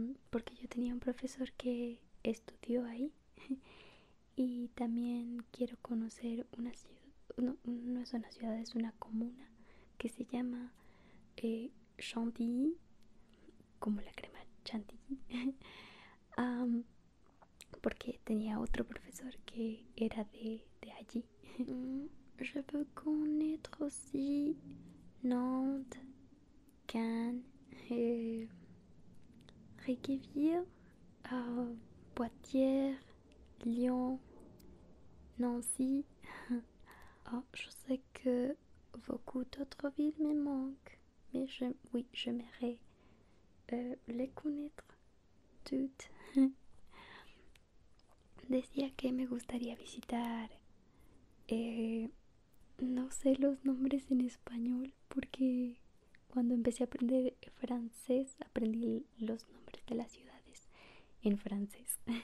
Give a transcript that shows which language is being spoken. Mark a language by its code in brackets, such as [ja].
[es] Porque yo tenía un profesor que estudió ahí. Y también quiero conocer una ciudad, no es una ciudad, es una comuna que se llama Chantilly, como la crema chantilly. Porque tenía otro profesor que era de allí. [fr] Je veux connaître aussi Nantes, Cannes, Reykjavik, Poitiers, Lyon, Nancy. Je sais que beaucoup d'autres villes me manquent, mais oui, j'aimerais les connaître toutes. [es] Decía que me gustaría visitar, no sé los nombres en español porque cuando empecé a aprender francés aprendí los nombres de las ciudades en francés.